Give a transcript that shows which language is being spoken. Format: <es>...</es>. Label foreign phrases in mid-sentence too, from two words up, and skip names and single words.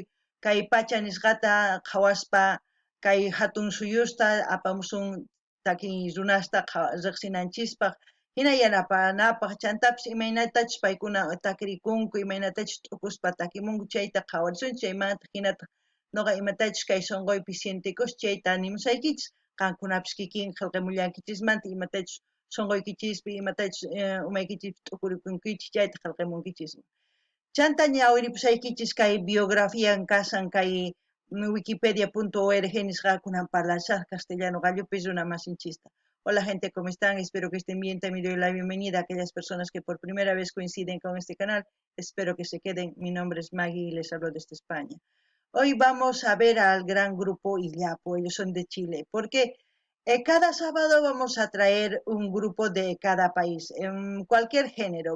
<qu>kay pacha nisqata qhawaspa kay hatun suyusta apamusun takiy runasta riqsinanchispaq hina yanapanapaq chantapis imaynatachus paykuna takirikunku imaynatachus t'ukuspa takimunku chayta qhawarisunchik chaymanta hinata noqa imatachus kay sunquypi sientikus chayta nimusaykichis qankunapis kikin qillqemullankichismanta imatachus sunquykichikpi imatachus umaykichikpi t'ukurikunkichis chayta qillqemunkichismi. Chanta ñawiripusaykichis kay biografía kasan kay wikipedia.org nisqa kunan parlashaq castellano gallopi runa masinchista.</qu> <es>Hola gente, ¿cómo están? Espero que estén bien. También doy la bienvenida a aquellas personas que por primera vez coinciden con este canal. Espero que se queden. Mi nombre es Maggie y les hablo desde España. Hoy vamos a ver al gran grupo Illapu, ellos son de Chile. ¿Por qué? Cada sábado vamos a traer un grupo de cada país, en cualquier género.</es>